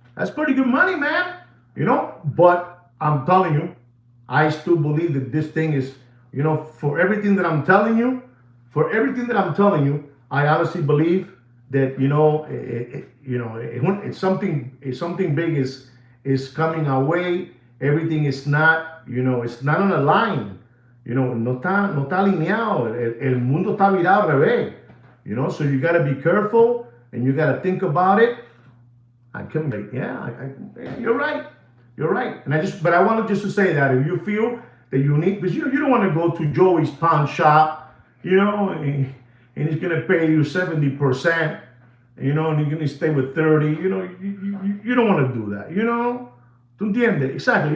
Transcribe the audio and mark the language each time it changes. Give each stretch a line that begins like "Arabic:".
English: That's pretty good money, man. But I'm telling you, I still believe that this thing is, for everything that I'm telling you, for everything that I'm telling you, I honestly believe that it's something big is coming our way. Everything is not, it's not on a line.
Spanish: No está alineado. El mundo está virado al revés.
English: So you got to be careful and you got to think about it. I can make, yeah, you're right. You're right. But I wanted just to say that if you feel that you need, because you don't want to go to Joey's pawn shop, and he's going to pay you 70%, and you're going to stay with 30, you don't want to do that, ¿Tú entiendes? Exactly.